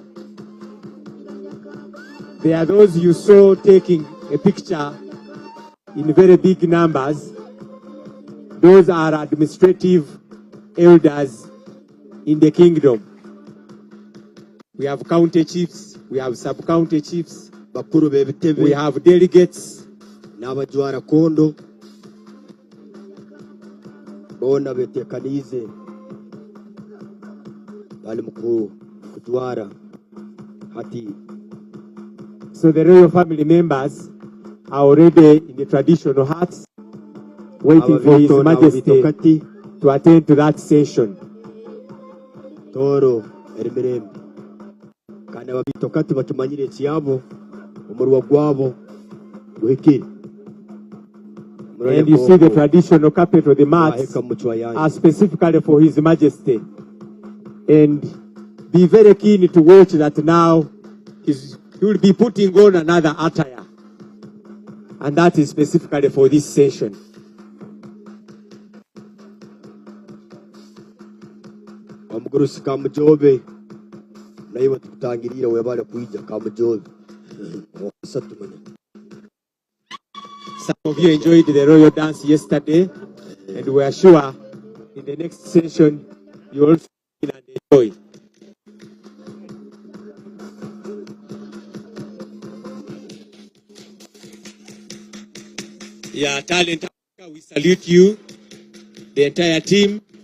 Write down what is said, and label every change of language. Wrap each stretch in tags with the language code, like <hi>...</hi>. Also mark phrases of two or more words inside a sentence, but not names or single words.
<en>There are those you saw taking a picture in very big numbers. Those are administrative elders in the kingdom. We have county chiefs, we have sub-county chiefs, we have delegates,</en> <ttj>n'abajwara kondo bona betekanize bali kujwara hati.</ttj> <en>So the royal family members are already in the traditional hats, waiting for His Majesty to attend to that session.</en> <ttj>Toro erimirembe kana babitokati batumanyire kiyabo umurwa gwabo guhikira.</ttj> <en>And you see the traditional carpet of the mats are specifically for His Majesty. And be very keen to watch that now he will be putting on another attire. and that is specifically for this session.</en> <ttj>Omugurusi kamujobe naiwe tutangirira webale kuija kamujobe.</ttj> <en>Some of you enjoyed the royal dance yesterday, and we are sure in the next session you will feel and enjoy. Yeah, Talent Africa, we salute you, the entire team.</en>